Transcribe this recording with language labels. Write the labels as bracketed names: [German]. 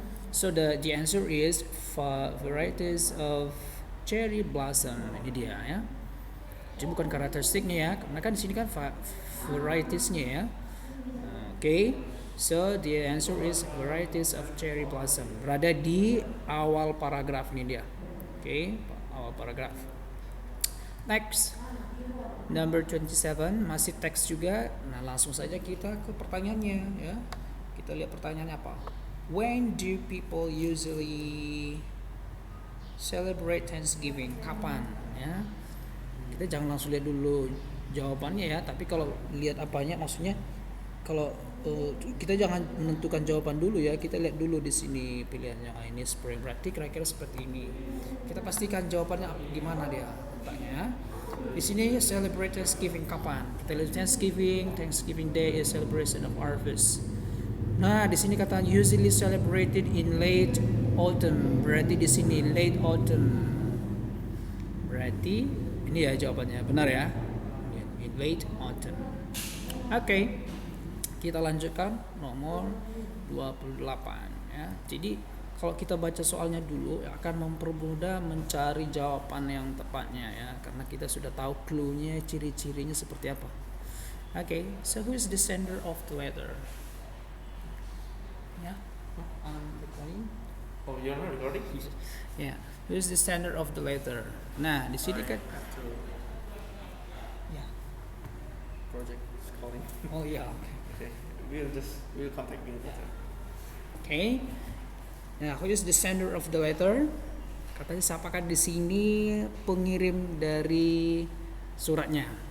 [English] So the answer is varieties of cherry blossom. [Indonesian] Ini dia ya. Jadi bukan karakteristiknya ya, karena kan di sini kan varietiesnya ya. [English] Okay, so the answer is varieties of cherry blossom. [Indonesian] Berada di awal paragraf ini dia. Okay, awal paragraf. [English] Next, number 27, [Indonesian] masih teks juga. Nah, langsung saja kita ke pertanyaannya ya. Kita lihat pertanyaannya apa. [English] When do people usually celebrate Thanksgiving? [Indonesian] Kapan ya? Kita jangan langsung lihat dulu jawabannya ya, tapi kalau lihat apanya, maksudnya kalau kita jangan menentukan jawaban dulu ya, kita lihat dulu di sini pilihannya. Ini spring, berarti kira-kira seperti ini. Kita pastikan jawabannya gimana dia. Tanya. Di sini celebrate Thanksgiving kapan? Kita lihat [English] Thanksgiving Day is celebration of harvest. [Indonesian] Nah, di sini kata [English] usually celebrated in late autumn. [Indonesian] Berarti di sini late autumn. Berarti ini ya jawabannya, benar ya? [English] In late autumn. [Indonesian] Oke. Kita lanjutkan nomor 28 ya. Jadi kalau kita baca soalnya dulu akan mempermudah mencari jawaban yang tepatnya ya, karena kita sudah tahu clue-nya, ciri-cirinya seperti apa. [English] Okay, so who is the sender of the letter? Ya, recording. Oh, you're not recording? Ya, who is the sender of the letter? [Indonesian] Nah, di sini kan. Ya. [English] Project is calling. [Indonesian] Oh iya. [English] Okay, we'll contact you later. Okay. Nah, who is the sender of the letter? [Indonesian] Katanya siapakah di sini pengirim dari suratnya?